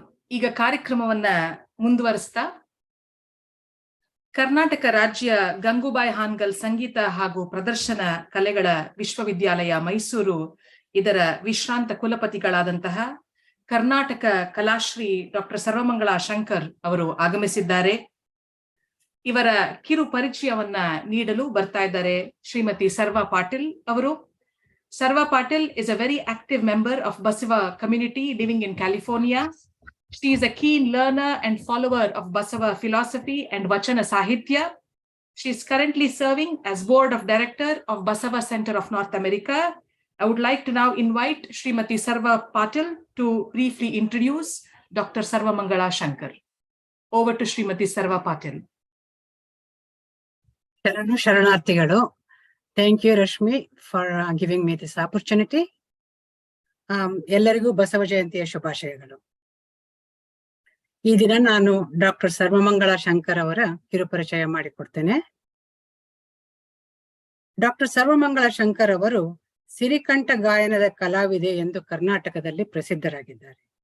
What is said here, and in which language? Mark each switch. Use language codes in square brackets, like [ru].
[kn] ಈಗ ಕಾರ್ಯಕ್ರಮವನ್ನ ಮುಂದುವರಿಸ್ತಾ ಕರ್ನಾಟಕ ರಾಜ್ಯ ಗಂಗೂಬಾಯಿ ಹಾನ್ಗಲ್ ಸಂಗೀತ ಹಾಗೂ ಪ್ರದರ್ಶನ ಕಲೆಗಳ ವಿಶ್ವವಿದ್ಯಾಲಯ ಮೈಸೂರು ಇದರ ವಿಶ್ರಾಂತ ಕುಲಪತಿಗಳಾದಂತಹ ಕರ್ನಾಟಕ ಕಲಾಶ್ರೀ ಡಾಕ್ಟರ್ ಸರ್ವಮಂಗಳ ಶಂಕರ್ ಅವರು ಆಗಮಿಸಿದ್ದಾರೆ. ಇವರ ಕಿರು ಪರಿಚಯವನ್ನ ನೀಡಲು ಬರ್ತಾ ಇದ್ದಾರೆ ಶ್ರೀಮತಿ ಸರ್ವಾ ಪಾಟೀಲ್ ಅವರು. [en] Sarva Patil is a very active member of Basava community living in California. She is a keen learner and follower of Basava philosophy and Vachana Sahitya. She is currently serving as board of director of Basava Center of North America. I would like to now invite Srimati Sarva Patil to briefly introduce Dr. Sarva Mangala Shankar. Over to Srimati Sarva Patil. Sharanarthigalu. Thank you, Rashmi, for giving me this opportunity. [kn] ಎಲ್ಲರಿಗೂ ಬಸವ ಜಯಂತಿಯ ಶುಭಾಶಯಗಳು. ಈ ದಿನ ನಾನು doctor Sarvamangala Shankar ಅವರ ಕಿರುಪರಿಚಯ ಮಾಡಿಕೊಡ್ತೇನೆ. Doctor Sarvamangala Shankar ಅವರು ಸಿರಿಕಂಠ ಗಾಯನದ ಕಲಾವಿದೆ ಎಂದು ಕರ್ನಾಟಕದಲ್ಲಿ ಪ್ರಸಿದ್ಧರಾಗಿದ್ದಾರೆ.